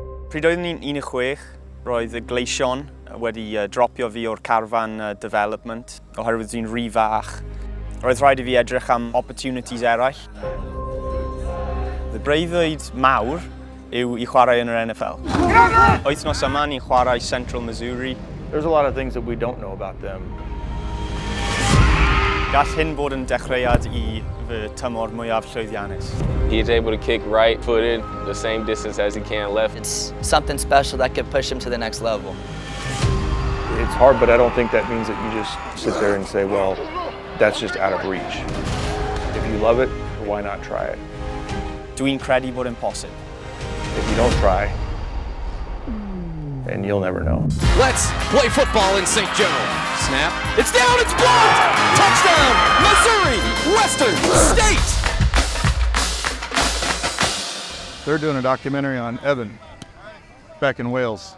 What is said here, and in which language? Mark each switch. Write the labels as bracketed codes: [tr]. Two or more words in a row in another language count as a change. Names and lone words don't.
[cy] Pryd oeddwn ni'n 16, roedd y gleision wedi dropio fi o'r carfan development oherwydd dwi'n rhy fach. Roedd rhaid I fi edrych am opportunities eraill. Y breuddwyd mawr yw I chwarae yn yr NFL. Wythnos yma ni'n chwarae Central Missouri. [en] There's a lot of things that we don't know about them. [cy] Gall hyn bod yn dechreuad I fy tymor mwyaf llwyddiannus. [en] He's able to kick right-footed the same distance as he can left. It's something special that could push him to the next level. It's hard, but I don't think that means that you just sit there and say, well, that's just out of reach. If you love it, why not try it? [cy] Dwi'n credu bod yn posib. [en] If you don't try, then you'll never know. Let's play football in St. Joe. Snap. It's down, it's blocked! Touchdown, Missouri Western State! They're doing a documentary on Evan back in Wales.